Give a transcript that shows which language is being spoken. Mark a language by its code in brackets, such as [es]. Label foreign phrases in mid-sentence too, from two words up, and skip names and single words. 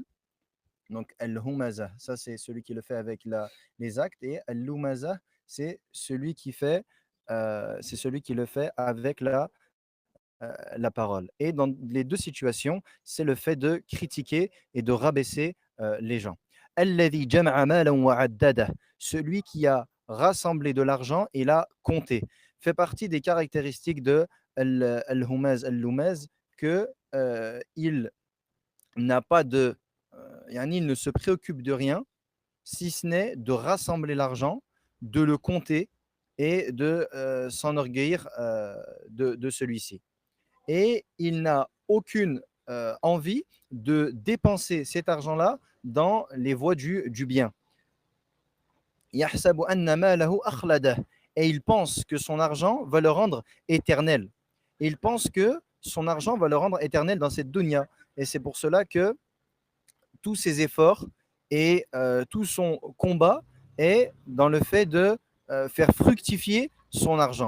[fr] Donc, al-humaza, ça c'est celui qui le fait avec les actes. Et al-lumaza, c'est celui qui le fait avec la parole. Et dans les deux situations, c'est le fait de critiquer et de rabaisser les gens. [ar] الذي جمع مالا وعدده, [fr] celui qui a rassemblé de l'argent et l'a compté, fait partie des caractéristiques de [ar] الهمز، اللمز, [fr] que il n'a pas de, il ne se préoccupe de rien si ce n'est de rassembler l'argent, de le compter et de s'enorgueillir de celui-ci. Et il n'a aucune envie de dépenser cet argent-là dans les voies du bien. [ar] يحسب أن ماله أخلده. [fr] Et il pense que son argent va le rendre éternel. Et il pense que son argent va le rendre éternel dans cette dunya. Et c'est pour cela que tous ses efforts et tout son combat est dans le fait de faire fructifier son argent.